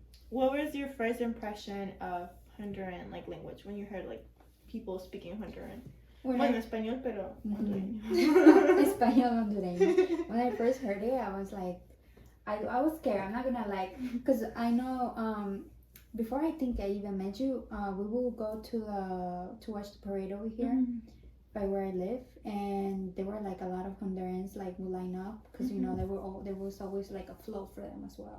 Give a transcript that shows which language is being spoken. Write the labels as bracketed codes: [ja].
[en] What was your first impression of Honduran language when you heard people speaking Honduran? [es] Bueno, español, pero hondureño. Español hondureño. [en] When I first heard it, I was like, I was scared. I'm not gonna because I know before I think I even met you, we will go to watch the parade over here by where I live, and there were a lot of Hondurans would line up because you know there was always a flow for them as well.